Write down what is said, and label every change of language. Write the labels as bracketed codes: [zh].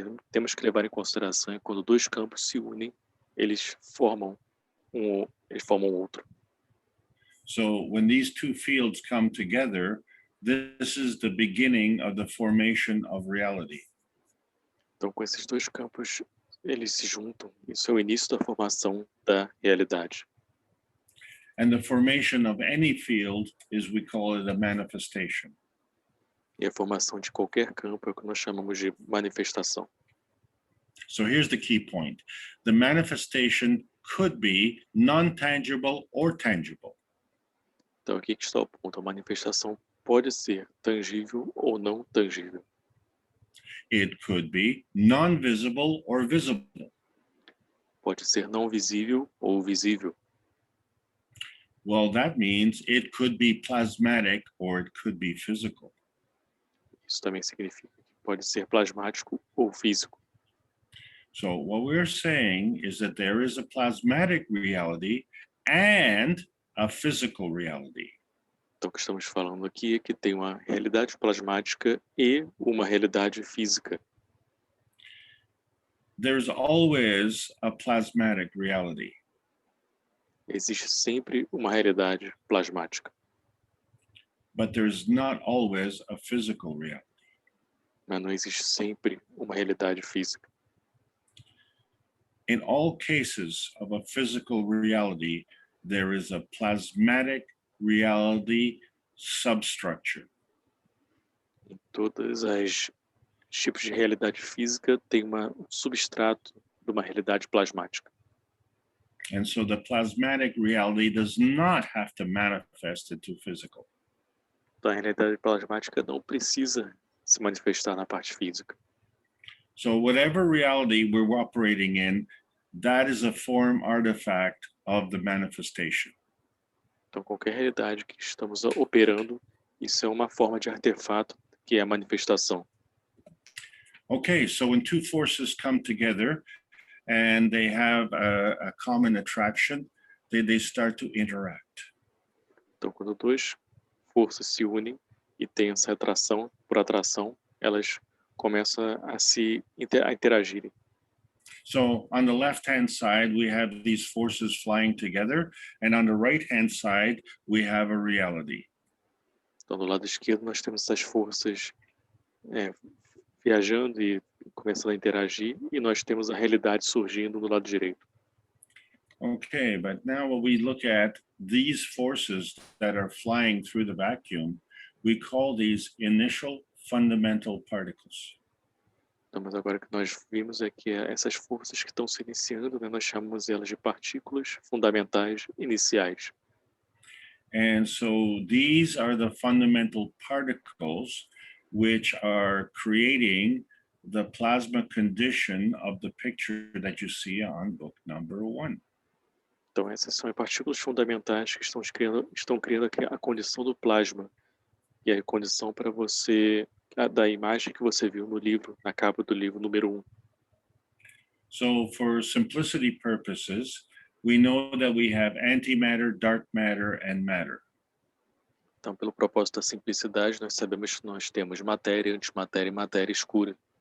[pt] Temos que levar em consideração que quando dois campos se unem, eles formam outro. [en] So when these two fields come together, this is the beginning of the formation of reality. [pt] Então, com esses dois campos, eles se juntam. Isso é o início da formação da realidade. [en] And the formation of any field is, we call it a manifestation. [pt] E a formação de qualquer campo é o que nós chamamos de manifestação. [en] So here's the key point. The manifestation could be non-tangible or tangible. [pt] Então, aqui que está o ponto. A manifestação pode ser tangível ou não tangível. [en] It could be non-visible or visible. [pt] Pode ser não visível ou visível. [en] Well, that means it could be plasmatic or it could be physical. [pt] Isso também significa que pode ser plasmático ou físico. [en] So what we're saying is that there is a plasmatic reality and a physical reality. [pt] Então, o que estamos falando aqui é que tem uma realidade plasmática e uma realidade física. [en] There's always a plasmatic reality. [pt] Existe sempre uma realidade plasmática, [en] But there's not always a physical reality. [pt] mas não existe sempre uma realidade física. [en] In all cases of a physical reality, there is a plasmatic reality substructure. [pt] Em todas as tipos de realidade física tem um substrato de uma realidade plasmática. [en] And so the plasmatic reality does not have to manifest into physical. [pt] Então, a realidade plasmática não precisa se manifestar na parte física. [en] So whatever reality we're operating in, that is a form artifact of the manifestation. [pt] Então, qualquer realidade que estamos operando, isso é uma forma de artefato que é a manifestação. [en] Okay, so when two forces come together and they have a common attraction, they start to interact. [pt] Então, quando duas forças se unem e têm essa atração, por atração, elas começam a interagirem. [en] So on the left-hand side, we have these forces flying together, and on the right-hand side, we have a reality. [pt] Então, do lado esquerdo, nós temos essas forças viajando e começando a interagir, e nós temos a realidade surgindo do lado direito. [en] Okay, but now when we look at these forces that are flying through the vacuum, we call these initial fundamental particles. [pt] Então, mas agora que nós vimos é que essas forças que estão se iniciando, né, nós chamamos elas de partículas fundamentais iniciais. [en] And so these are the fundamental particles which are creating the plasma condition of the picture that you see on book number 1. [pt] Então, essas são as partículas fundamentais que estão criando a condição do plasma, e a condição para você, da imagem que você viu no livro, na capa do livro número 1. [en] So for simplicity purposes, we know that we have antimatter, dark matter, and matter. [pt] Então, pelo propósito da simplicidade, nós sabemos que nós temos matéria, antimatéria e matéria escura.